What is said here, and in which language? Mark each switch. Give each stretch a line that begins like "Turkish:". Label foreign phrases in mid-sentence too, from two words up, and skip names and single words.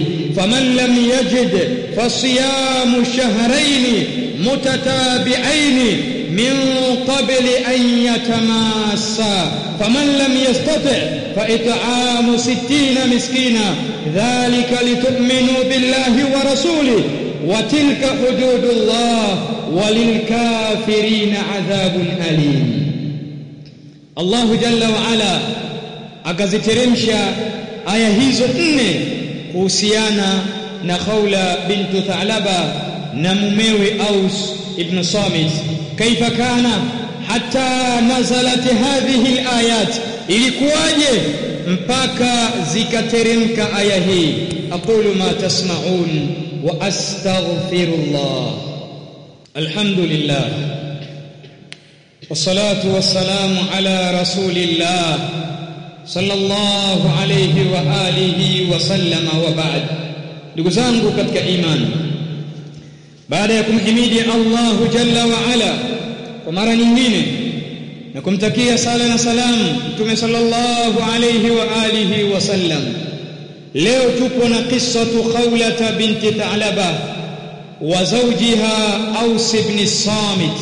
Arabic: فمن لم يجد فصيام شهرين متتابعين من قبل أن يتماسا فمن لم يستطع فإطعام 60 مسكينا ذلك لتؤمنوا بالله ورسوله وتلك حدود الله وللكافرين عذاب أليم. الله جل وعلا
Swahili: akaziteremsha aya hizo 4 kuhusiana na Khawla bintu Tha'laba na mumewe Aus ibn Samit.
Arabic: كيف كان حتى نزلت هذه الآيات,
Swahili: ilikuwaje mpaka zikateremka aya hii.
Arabic: أقول ما تسمعون وأستغفر الله. الحمد لله والصلاة والسلام على رسول الله صلى الله عليه وعلى آله وسلم وبعد.
Swahili: ndugu zangu katika imani, baada ya kumhimidi
Arabic: الله جل وعلا
Swahili: kwa mara nyingine na kumtakia sala na salamu Mtume
Arabic: صلى الله عليه وعلى آله وسلم,
Swahili: leo tupo na
Arabic: قصة خولة بنت ثعلبة وزوجها أوس بن الصامت.